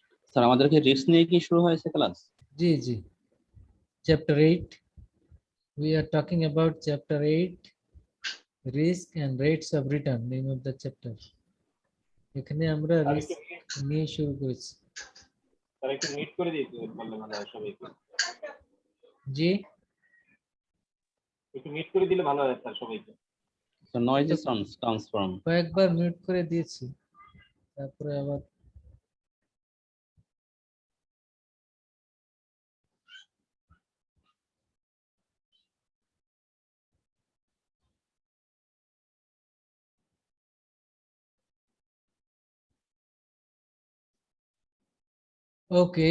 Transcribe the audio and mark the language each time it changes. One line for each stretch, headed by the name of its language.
Bangla: Sir আমাদেরকে risk নিয়ে কি শুরু হয়েছে class? G G, chapter 8.
English: We are talking about chapter 8, risk and rates of return, name of the chapter.
Bangla: এখানে আমরা রিস্ক নিয়ে শুরু করেছি। স্যার একটু মিট করে দিতে বললে ভালো হয় সবাইকে। জি, একটু মিট করে দিলে ভালো হয় স্যার সবাইকে।
English: So noise comes from
Bangla: কয়েকবার মিউট করে দিয়েছি, তারপরে আবার ওকে।